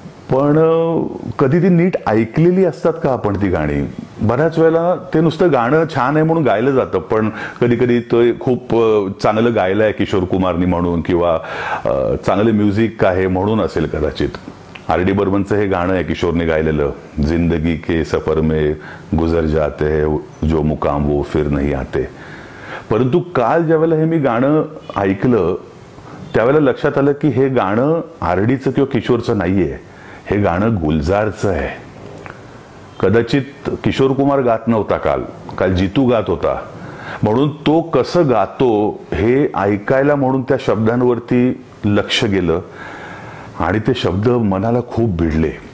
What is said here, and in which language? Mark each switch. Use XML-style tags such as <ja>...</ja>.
<mr>पण कधी ती नीट ऐकलेली असतात का आपण ती गाणी? बऱ्याच वेळेला ते नुसतं गाणं छान आहे म्हणून गायलं जातं, पण कधी कधी ते खूप चांगलं गायलं आहे किशोर कुमारनी म्हणून, किंवा चांगले म्युझिक आहे म्हणून असेल कदाचित. R.D. बर्मनचं हे गाणं आहे किशोरने गायलेलं,</mr> <hi>जिंदगी के सफर में गुजर जाते हैं जो मुकाम वो फिर नहीं आते.</hi> <mr>परंतु काल ज्यावेळेला हे मी गाणं ऐकलं त्यावेळेला लक्षात आलं की हे गाणं R.D.चं किंवा किशोरचं नाहीये, हे गाणं गुलजारचं आहे. कदाचित किशोर कुमार गात नव्हता, काल जितू गात होता, म्हणून तो कसं गातो हे ऐकायला म्हणून त्या शब्दांवरती लक्ष गेलं आणि ते शब्द मनाला खूप भिडले.</mr>